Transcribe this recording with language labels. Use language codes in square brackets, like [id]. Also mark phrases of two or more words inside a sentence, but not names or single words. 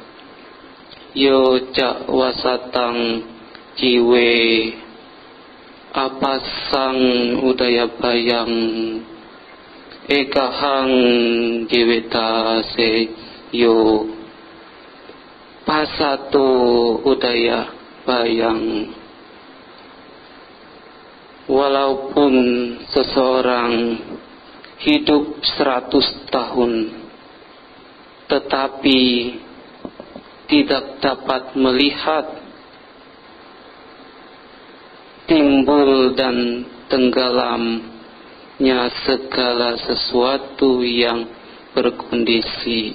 [pi] Yo cak wasatang jiwe apasang udaya bayang ekahang jiwetase yo pasato udaya bayang. [id] Walaupun seseorang hidup 100 tahun tetapi tidak dapat melihat timbul dan tenggelamnya segala sesuatu yang berkondisi.